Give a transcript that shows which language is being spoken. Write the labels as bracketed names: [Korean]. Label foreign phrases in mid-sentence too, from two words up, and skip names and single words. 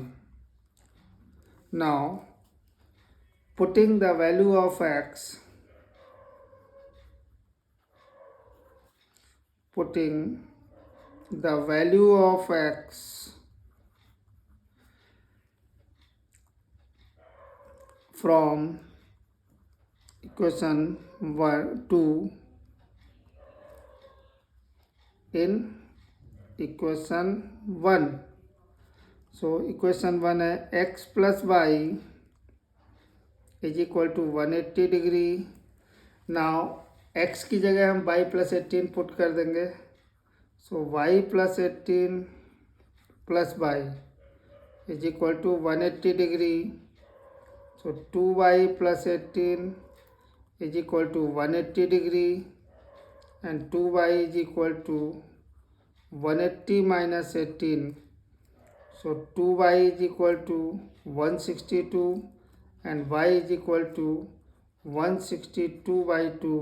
[English] Now putting the value of x, putting the value of x from equation 1 to in equation 1. So equation 1 है x plus y is equal to 180 degree. [Hindi] Now x की जगह हम [English] y plus 18 [Hindi] पुट कर देंगे. [English] So y plus 18 plus y is equal to 180 degree. So 2y plus 18 is equal to 180 degree, and 2y is equal to 180 minus 18. So 2y is equal to 162 and y is equal to 162 by 2.